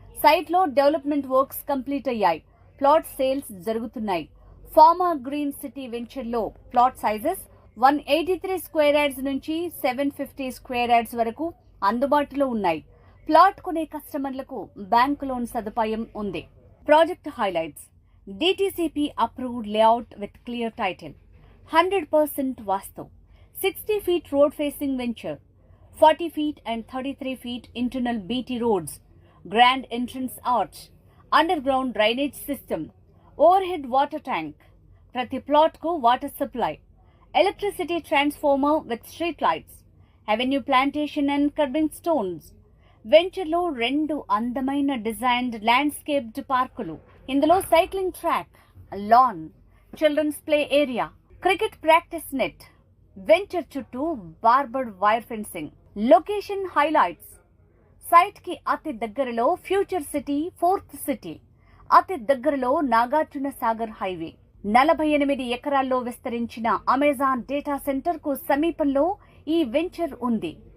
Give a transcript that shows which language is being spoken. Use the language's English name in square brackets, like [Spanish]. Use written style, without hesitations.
[Telugu] Site లో development works complete అయ్యాయి. Plot sales జరుగుతున్నాయి. ఫార్మా గ్రీన్ సిటీ వెంచర్ లో ప్లాట్ సైజెస్ 183 స్క్వేర్ యార్డ్స్ నుంచి 750 స్క్వేర్ యార్డ్స్ వరకు అందుబాటులో ఉన్నాయి. ప్లాట్ కొనే కస్టమర్లకు బ్యాంక్ లోన్ సదుపాయం ఉంది. [English] project highlights: DTCP approved layout with clear title, 100% Vastu, 60 feet road facing venture, 40 feet and 33 feet internal BT roads, grand entrance arch, underground drainage system, overhead water tank, [Hindi] prati plot ko [English] water supply, electricity transformer with street lights, avenue plantation and curbing stones. [Telugu] Venture లో 2 అందమైన designed landscaped పార్కులు, ఇందులో cycling track, lawn, children's play area, cricket practice net, venture చుట్టూ బార్బర్డ్ wire fencing. Location highlights: site కి అతి దగ్గరలో future city, fourth city, అతి దగ్గరలో నాగార్జున సాగర్ హైవే, 48 ఎకరాల్లో విస్తరించిన అమెజాన్ డేటా సెంటర్ కు సమీపంలో ఈ వెంచర్ ఉంది.